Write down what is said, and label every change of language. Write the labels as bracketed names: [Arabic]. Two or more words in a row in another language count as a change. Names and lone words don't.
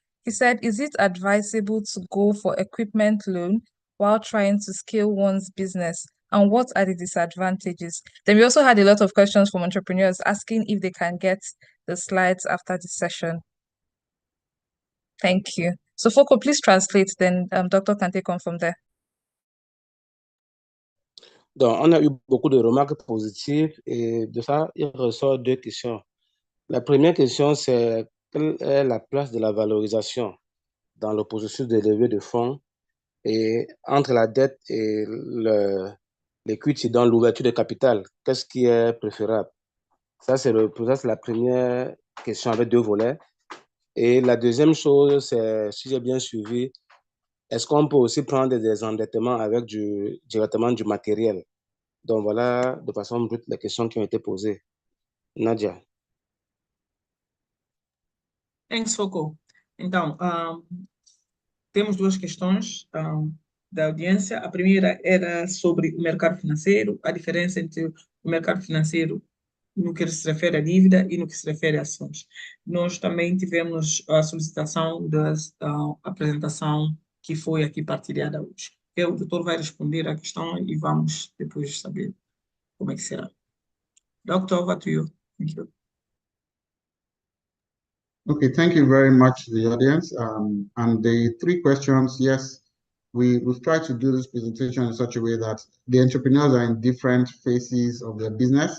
[English] He said, is it advisable to go for equipment loan while trying to scale one's business? And what are the disadvantages? Then we also had a lot of questions from entrepreneurs asking if they can get the slides after the session. Thank you. So Foko, please translate, then Doctor can take on from there. [French] Donc, on a eu beaucoup de remarques positives et de ça, il ressort 2 questions. La première question, c'est quelle est la place de la valorisation dans le processus de levée de fonds et entre la dette et l'equity dans l'ouverture de capital? Qu'est-ce qui est préférable? Ça, c'est la première question avec 2 volets. Et la deuxième chose, c'est, si j'ai bien suivi, est-ce qu'on peut aussi prendre des endettements avec directement du matériel? Donc voilà, de façon brute, les questions qui ont été posées. Nadia. [English] Thanks, Foucault. [Portuguese] Então, temos 2 questões da audiência. A primeira era sobre o mercado financeiro, a diferença entre o mercado financeiro no que se refere à dívida e no que se refere a ações. Nós também tivemos a solicitação da apresentação que foi aqui partilhada hoje. O doutor vai responder à questão e vamos depois saber como é que será. [English] Doctor, over to you. Thank you. Okay, thank you very much to the audience. And the 3 questions, yes, we've tried to do this presentation in such a way that the entrepreneurs are in different phases of their business.